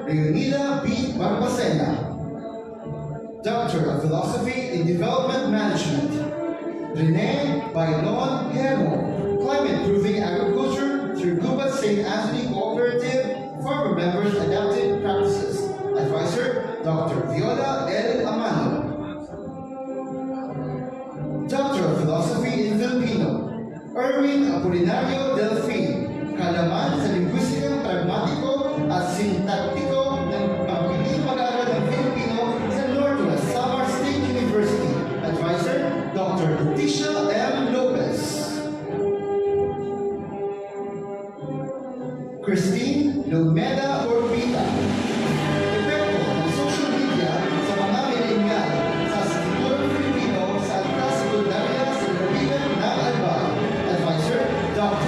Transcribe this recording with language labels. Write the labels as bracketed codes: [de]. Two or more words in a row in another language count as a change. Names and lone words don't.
[en] Leonida B. Barbacena. Doctor of Philosophy in Development Management, Rene Bailon Hemo, Climate Proofing Agriculture through Gubat St. Anthony Cooperative Farmer Members Adapted Practices, Advisor Dr. [tl] Viola L. Amano. [en] Doctor of Philosophy in Filipino, [tl] Erwin Apolinario Delfin, Kalaman sa Linguistikang Pragmatiko at Sintaktiko ng Pagpiling Pag-aaral ng Filipino sa Northwest Samar State University, [en] Advisor Dr. [tl] Leticia M. Lopez. Christine Lumeda Orbita, Epekto ng [en] social media [tl] sa mga milenial sa Sigurong Filipino sa Alta Sekundarya sa Lalawigan ng Albay, [en] Advisor Dr.